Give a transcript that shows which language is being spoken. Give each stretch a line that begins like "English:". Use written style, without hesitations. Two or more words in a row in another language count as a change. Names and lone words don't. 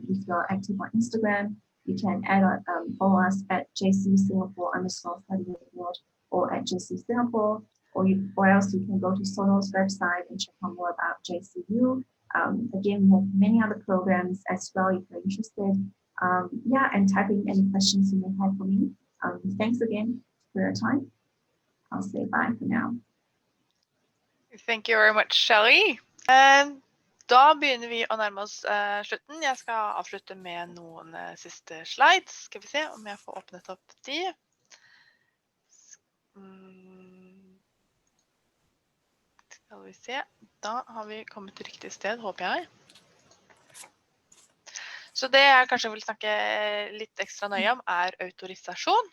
English: If you're active on Instagram, you can follow us at JC_study abroad or at JC Singapore, or else you can go to Sono's website and check out more about JCU. Again, we have many other programs as well if you're interested. And type in any questions you may have for me. Thanks again for your time. I'll say bye for now. Thank you very much, Shelly.
Norwegian: Da begynner vi å nærme oss slutten. Jeg skal avslutte med noen siste slides. Skal vi se om jeg får åpnet opp de. Skal vi se. Da har vi kommet til riktig sted, håper jeg. Så det jeg kanskje vil snakke litt ekstra nøye om autorisasjon.